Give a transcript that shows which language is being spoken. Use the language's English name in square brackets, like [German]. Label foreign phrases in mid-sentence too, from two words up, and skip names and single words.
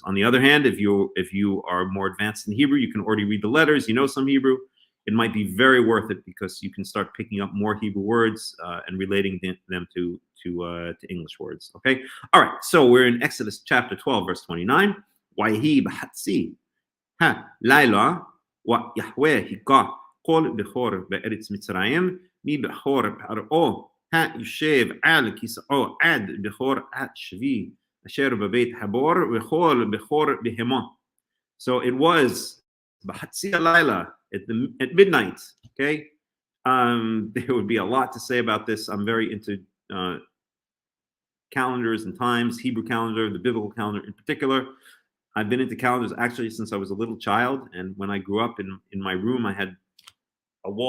[English] On the other hand, if you are more advanced in Hebrew, you can already read the letters, you know some Hebrew, it might be very worth it because you can start picking up more Hebrew words and relating them to English words. Okay, all right. So we're in Exodus chapter 12, verse 29. [Hebrew] ויהי בחצי הלילה ויהוה הכה כל בכור בארץ מצרים מבכור פרעה הישב על כסאו עד בכור השבי אשר בבית הבור וכל בכור בהמה. [English] So it was [Hebrew] בחצי לילה [English] at midnight. Okay, there would be a lot to say about this. I'm very into calendars and times, Hebrew calendar, the biblical calendar in particular. I've been into calendars actually since I was a little child, and when I grew up in my room, I had a wall.